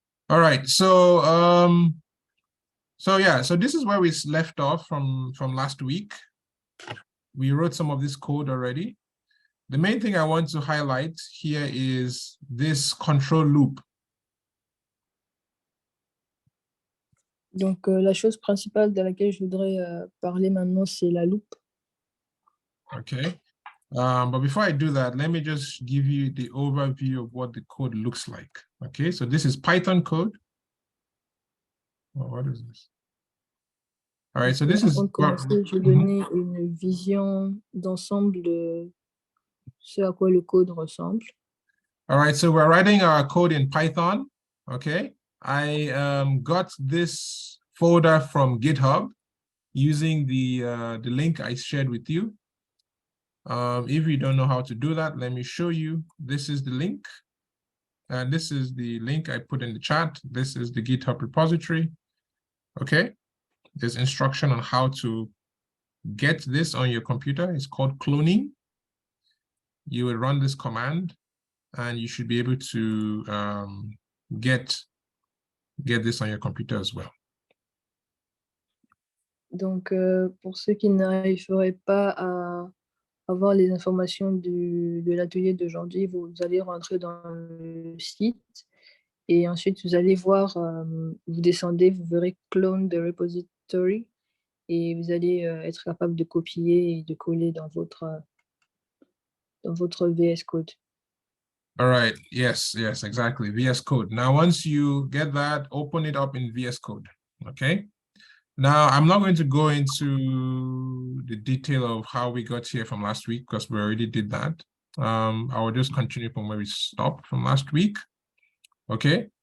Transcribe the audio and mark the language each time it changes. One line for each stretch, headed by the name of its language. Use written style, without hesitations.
English: All right, so so this is where we left off from last week. We wrote some of this code already. The main thing I want to highlight here is this control loop.
French: Donc, la chose principale de laquelle je voudrais parler maintenant, c'est la loupe.
English: Okay. But before I do that, let me just give you the overview of what the code looks like. Okay, so this is Python code. Oh, what is this? All right, so this is.
French: Avant de commencer, je vais donner une vision d'ensemble de ce à quoi le code ressemble.
English: All right, so we're writing our code in Python. Okay, I got this folder from GitHub using the link I shared with you. If you don't know how to do that, let me show you. This is the link. And this is the link I put in the chat. This is the GitHub repository. Okay, there's instruction on how to get this on your computer. It's called cloning. You will run this command and you should be able to get this on your computer as well.
French: Donc, pour ceux qui n'arriveraient pas à avoir les informations de l'atelier d'aujourd'hui, vous allez rentrer dans le site Et ensuite, vous allez voir, vous descendez, vous verrez
English: Clone the repository
French: et vous allez être capable de copier et de coller dans votre VS Code.
English: All right. Yes, exactly. VS Code. Now, once you get that, open it up in VS Code. Okay. Now, I'm not going to go into the detail of how we got here from last week because we already did that. I will just continue from where we stopped from last week. Okay.